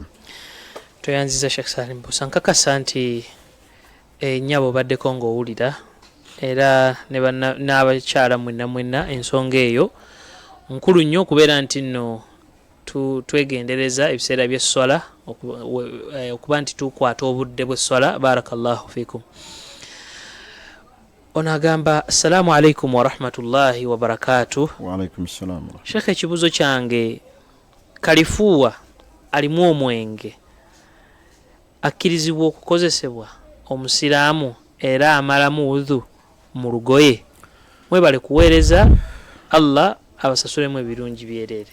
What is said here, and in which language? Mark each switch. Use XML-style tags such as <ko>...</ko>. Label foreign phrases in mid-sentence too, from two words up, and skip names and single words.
<lg>toyanziza Shk Salim Bbosa nkakasa nti nnyabo obaddeko ng'owulira era n'abakyala mwenna ensonga eyo nkulu nnyo okubeera nti nno twegendereza ebiseera by'esswala okuba nti tukwata obudde bw'esswala.</lg> <ar>بارك الله فيكم.</ar> <lg>Ono agamba</lg> <ar>السلام عليكم ورحمة الله وبركاته. وعليكم السلام.</ar> <lg>Sheikh, ekibuzo kyange kalifuuwa alimu omwenge akkirizibwa okukozesebwa omusiraamu era amalamu udhu mu lugoye? Mwebale kuweereza, Allah abasasulemu ebirungi byereere.</lg>